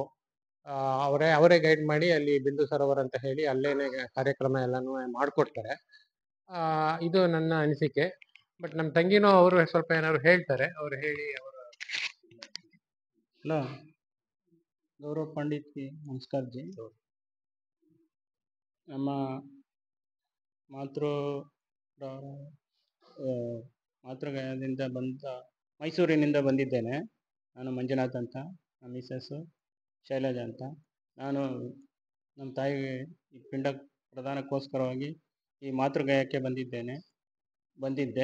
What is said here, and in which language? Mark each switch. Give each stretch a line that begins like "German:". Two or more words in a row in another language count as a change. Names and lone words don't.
Kannada: ಅವರೇ ಗೈಡ್ ಮಾಡಿ ಅಲ್ಲಿ ಬಿಂದು ಸರೋವರ ಅಂತ ಹೇಳಿ ಅಲ್ಲೇನೆ ಕಾರ್ಯಕ್ರಮ ಎಲ್ಲಾನು ಮಾಡ್ಕೊಡ್ತಾರೆ. ಇದು ನನ್ನ ಅನಿಸಿಕೆ. ಬಟ್ ನಮ್ಮ ತಂಗಿನೂ ಅವರು ಸ್ವಲ್ಪ ಏನಾದ್ರು ಹೇಳ್ತಾರೆ, ಅವ್ರು ಹೇಳಿ ಅವರು.
Hindi: ಹಲೋ, ಗೌರವ್ पंडित जी नमस्कार जी।
Kannada: ನಮ್ಮ ಮಾತೃಗಯದಿಂದ ಮೈಸೂರಿನಿಂದ ಬಂದಿದ್ದೇನೆ. ನಾನು ಮಂಜುನಾಥ್ ಅಂತ, ನಮ್ಮ ಮಿಸಸ್ಸು ಶೈಲಜಾ ಅಂತ. ನಾನು ನಮ್ಮ ತಾಯಿಗೆ ಈ ಪಿಂಡ ಪ್ರದಾನಕ್ಕೋಸ್ಕರವಾಗಿ ಈ ಮಾತೃಗಯಕ್ಕೆ ಬಂದಿದ್ದೆ.